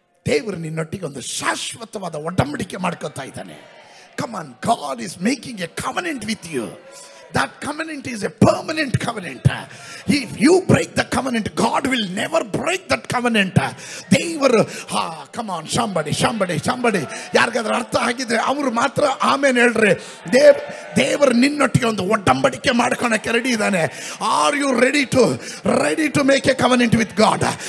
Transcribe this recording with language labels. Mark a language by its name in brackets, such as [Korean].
[Kannada] ದೇವರು ನಿನ್ನೊಟ್ಟಿಗೆ ಒಂದು ಶಾಶ್ವತವಾದ ಒಡಂಬಡಿಕೆ ಮಾಡ್ಕೊತಾ ಇದ್ದಾನೆ. [English] Come on, God is making a covenant with you. That covenant is a permanent covenant. If you break the covenant, God will never break that covenant. [Kannada] ದೇವರು [English] come on, somebody [Kannada] ಯಾರಿಗಾದ್ರೂ ಅರ್ಥ ಆಗಿದ್ರೆ ಅವರು ಮಾತ್ರ ಆಮೇಲೆ ಹೇಳ್ರಿ. ದೇವರು ನಿನ್ನೊಟ್ಟಿಗೆ ಒಂದು ಒಡಂಬಡಿಕೆ ಮಾಡ್ಕೊಳಕ್ಕೆ ರೆಡಿ ಇದ್ದಾನೆ. [English] Are you ready to make a covenant with God?